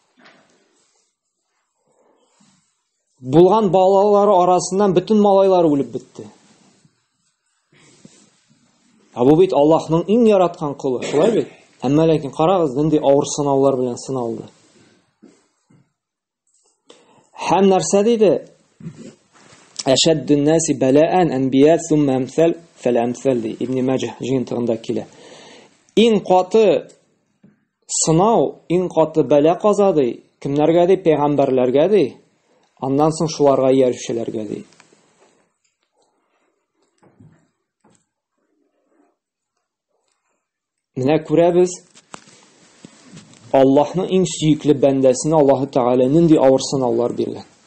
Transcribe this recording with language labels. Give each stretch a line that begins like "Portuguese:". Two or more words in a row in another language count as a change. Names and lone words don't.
Tatar: Булган балалары арасыннан бөтен малайлары үлеп бетте. Бу бит Аллаһның иң яраткан кулы, шулай бит? Әмма ләкин карагыз, нинди авыр сынаулар белән сыналды. Һәм нәрсә диде?
Arabic: أشد الناس بلاء الأنبياء ثم الأمثل فالأمثل ди.
Tatar: Ибн Маҗah җыентыгында килә. Иң каты сынау, иң каты бәла казады кемнәргә ди? Пәйгамбәрләргә ди. Аннан соң шуларга иярүчеләргә ди. Менә күрәбез, Аллаһның иң сөйекле бәндәсенә Аллаһ Тәгалә нинди авыр сынаулар биргән.